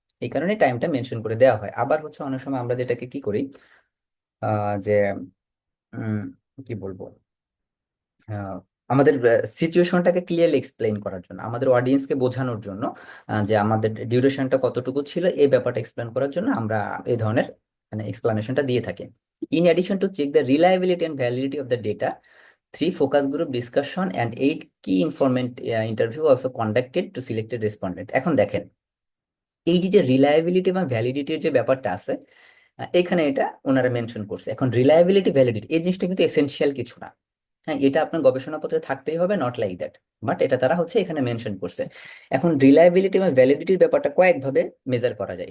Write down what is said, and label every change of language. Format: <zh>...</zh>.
<bn>এই কারণে টাইমটা মেনশন করে দেওয়া হয়। আবার হচ্ছে অনেক সময় আমরা যেটাকে কি করি যে উম, কি বলবো, আহ, আমাদের সিচুয়েশনটাকে ক্লিয়ারলি এক্সপ্লেইন করার জন্য, আমাদের অডিয়েন্সকে বোঝানোর জন্য যে আমাদের ডিউরেশনটা কতটুকু ছিল এই ব্যাপারটা এক্সপ্লেন করার জন্য আমরা এই ধরনের মানে এক্সপ্লানেশনটা দিয়ে থাকি।</bn> <en>In addition to check the reliability and validity of the data, 3 focus group discussion and 8 key informant interview also conducted to selected respondent।</en> <bn>এখন দেখেন এই যে যে রিলায়েবিলিটি এবং ভ্যালিডিটির যে ব্যাপারটা আছে এখানে এটা ওনারা মেনশন করছে। এখন রিলায়েবিলিটি ভ্যালিডিটি এই জিনিসটা কিন্তু এসেনশিয়াল কিছু না, হ্যাঁ, এটা আপনার গবেষণাপত্রে থাকতেই হবে, নট লাইক দ্যাট, বাট এটা তারা হচ্ছে এখানে মেনশন করছে। এখন রিলায়েবিলিটি এবং ভ্যালিডিটির ব্যাপারটা কয়েকভাবে মেজার করা যায়।</bn>